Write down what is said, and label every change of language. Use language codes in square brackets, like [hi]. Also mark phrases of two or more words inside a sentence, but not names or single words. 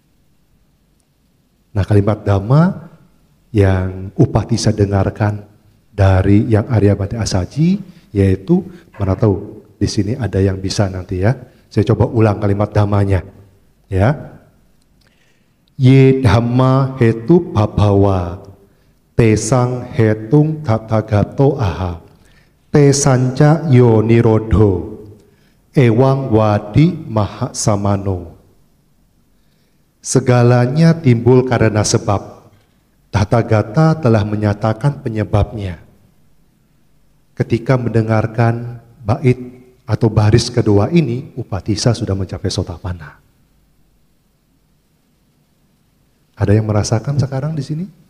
[id] Nah, kalimat dhamma yang Upatissa dengarkan dari Yang Aryabhata Asaji, yaitu, mana tahu di sini ada yang bisa nanti ya. Saya coba ulang kalimat dhammanya, ya. [pi] Ye dhamma hetu bhabawa tesang hetung tathagato aha tesanca yo nirodho ewang wadi maha samano. [id] Segalanya timbul karena sebab, Tathagata telah menyatakan penyebabnya. Ketika mendengarkan bait atau baris kedua ini, Upatissa sudah mencapai sotapanna. Ada yang merasakan sekarang di sini?